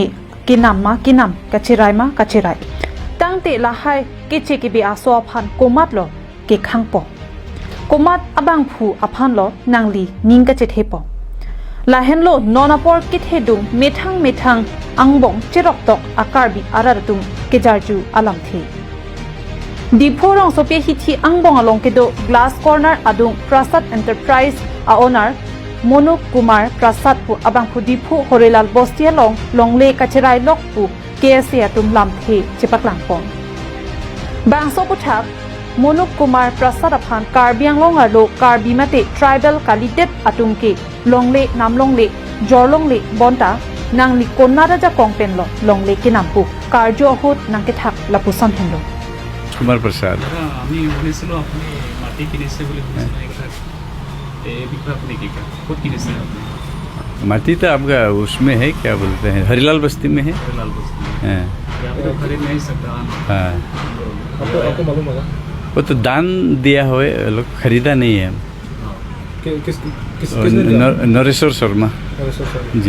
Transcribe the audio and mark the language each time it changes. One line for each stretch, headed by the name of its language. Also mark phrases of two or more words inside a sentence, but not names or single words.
Karbi: kinam kachirai ma kachirai tangte lahai keche ke be aso aphan komat lo ke khangpo komat abang phu aphan lo nangli ning ka chethepo lahen lo nonapor kithedung methang angbong cherok tok akarbi araratum ke jarju alam the diphorong sope hithi angbong along ke do glass corner adung Prasad Enterprise a owner Monuk Kumar Prasad pu abang pu dipu Horelal Bostia longle kacherai lok pu KSA atum lam the chepaklang pon Bangso puthak Monuk Kumar Prasad aphan Karbiang long arlo Karbi mate tribal kalitet atum ke longle namlongle jorlongle bonta nangli konnara ja kongpen lo longle ke nampu karjo hot nangke thak lapusan henlo Kumar Prasad
Bangla: আমি বলেছিল আপনি মাটি কিনেছে বলে বলেছিল এই কথা
Hindi: माटी तो आपका उसमें है, क्या बोलते हैं, हरिलाल बस्ती में है। हरिलाल बस्ती में खरीद नहीं सकता। हाँ, आपको मालूम होगा। वो तो दान दिया हुआ लोग, खरीदा नहीं है। नरेश्वर शर्मा जी।